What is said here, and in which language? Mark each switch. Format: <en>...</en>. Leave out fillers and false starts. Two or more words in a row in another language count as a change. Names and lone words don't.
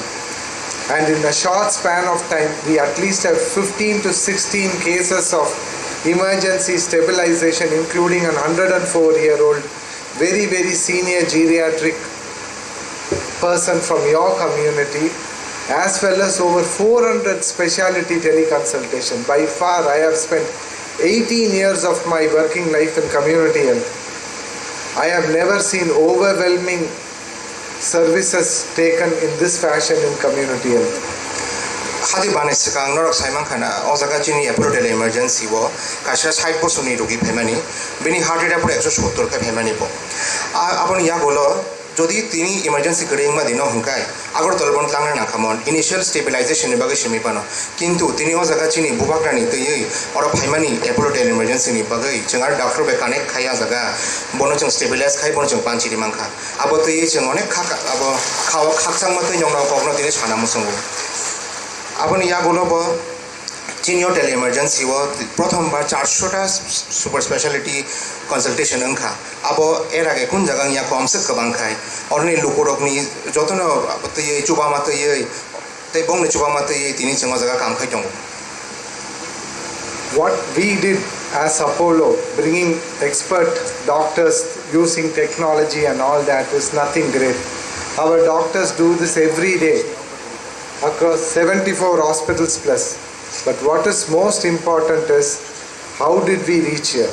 <en>And in a short span of time, we at least have 15 to 16 cases of emergency stabilization, including an 104-year-old very, very senior geriatric person from your community, as well as over 400 specialty teleconsultation. By far, I have spent 18 years of my working life in community health. I have never seen overwhelming services taken in this fashion in community health.</en> <trp>Hadi banis kang norok saimang khana o jaga chini apro</trp> <en>tele emergency</en> <trp>wo kasha 60 bosoni rogi phemani bini</trp> <en>heart rate</en> <trp>apro 170 ka phemani bo apon ya bolo jodi tini emergency kering ma dino hunkai agor tolbon tangna na khamon</trp> <en>initial stabilization</en> <trp>ni bage shimi pano kintu tini o jaga chini bubakrani tei oro phaimani apro</trp> <en>tele emergency</en> <trp>ni bage chengar doctor be connect khaya jaga bono cheng stabilize khai bono cheng panchi ri mangkha abo tei cheng onek khak abo khawa khakchang ma tei nyongna kokno tini chana musongo আপনি ইয়া বলব চিনিও</trp> <en>tele emergency</en> <trp>ও প্রথমবার 400টা</trp> <en>super speciality consultation</en> <trp>অংখা আবো</trp> <bn>এর আগে কোন জায়গা</bn> <trp>ইয়া কমসে কবাং খাই অরনি লোকরকনি যতন তৈ চুবা মাতৈ তৈ বংনি চুবা মাতৈ তিনি চেঙ্গ জায়গা কাম খাই দং</trp> <en>What we did as Apollo, bringing expert doctors using technology and all that, is nothing great. Our doctors do this every day across 74 hospitals plus. But what is most important is, how did we reach here?</en>